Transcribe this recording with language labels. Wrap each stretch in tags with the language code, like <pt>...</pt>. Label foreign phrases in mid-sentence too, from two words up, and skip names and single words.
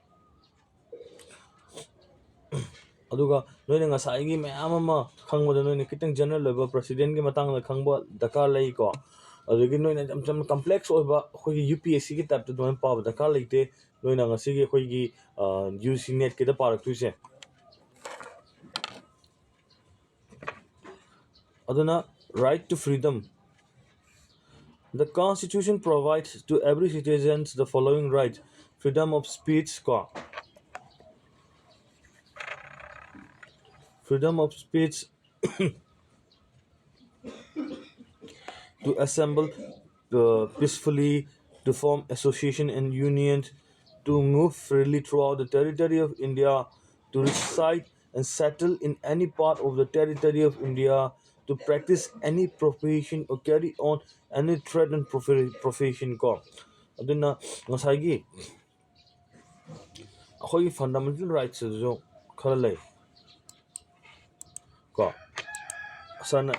<mni>ꯑꯗꯨꯒ ꯅꯣꯏꯅ ꯉꯁꯥꯏꯒꯤ ꯃꯌꯥꯝ ꯑꯃ ꯈꯪꯕꯗ ꯅꯣꯏꯅ ꯈꯤꯇꯪ ꯖꯦꯅꯔꯦꯜ ꯑꯣꯏꯕ ꯄ꯭ꯔꯁꯤꯗꯦꯟꯒꯤ ꯃꯇꯥꯡꯗ ꯈꯪꯕ ꯗꯔꯀꯥꯔ ꯂꯩꯀꯣ ꯑꯗꯨꯗꯒꯤ ꯅꯣꯏꯅ ꯌꯥꯝ ꯀꯝꯄ꯭ꯂꯦꯛꯁ ꯑꯣꯏꯕ ꯑꯩꯈꯣꯏꯒꯤ ꯌꯨ ꯄꯤ ꯑꯦꯁ ꯁꯤꯒꯤ ꯇꯥꯏꯞꯇ ꯑꯗꯨꯃꯥꯏꯅ ꯄꯥꯕ ꯗꯔꯀꯥꯔ ꯂꯩꯇꯦ ꯅꯣꯏꯅ ꯉꯁꯤꯒꯤ ꯑꯩꯈꯣꯏꯒꯤ ꯌꯨ ꯁꯤ ꯅꯦꯠꯀꯤꯗ ꯄꯥꯔꯛꯇꯣꯏꯁꯦ aduna</mni> <en>right to freedom. The Constitution provides to every citizen the following rights: freedom of speech, freedom of speech, to assemble peacefully, to form association and unions, to move freely throughout the territory of India, to reside and settle in any part of the territory of India, to practice any profession or carry on any trade and profession ko.</en> <mni>ꯑꯗꯨꯅ ꯉꯁꯥꯏꯒꯤ ꯑꯩꯈꯣꯏꯒꯤ</mni> <en>fundamental rights</en> <mni>ꯈꯔ ꯂꯩ ꯀꯣ ꯁꯥꯔꯅ</mni>